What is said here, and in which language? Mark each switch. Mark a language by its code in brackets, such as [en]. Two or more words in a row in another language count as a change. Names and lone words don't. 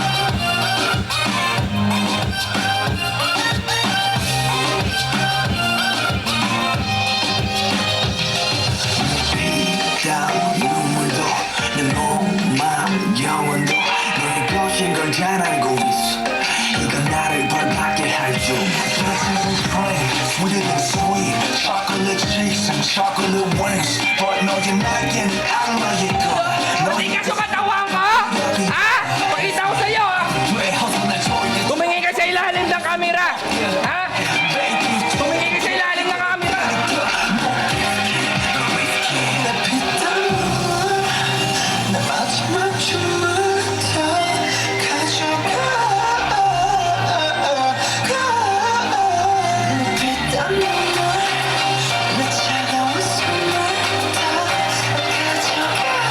[ko] 피땀 눈물도 내 몸, 마음, 영혼도 너의 것인 걸 잘 알고 있어 이건 나를 벌받게 할줄 [en] Sweeter than sweet Chocolate chicks and chocolate wings But [ko] 너의 날개는 악마의 것 [tl] Hindi ka sumatawan ko? Ha? Pakita ko sa'yo ha? [ko] 왜 허전한 소리를 [tl] Tumingin ka sa ilalim ng camera. Ha? Tumingin ka sa ilalim ng camera. [ko] 내 피땀 눈물 내 마지막 춤을 다 가져가 내 피땀 눈물 내 차가운 숨을 다 가져가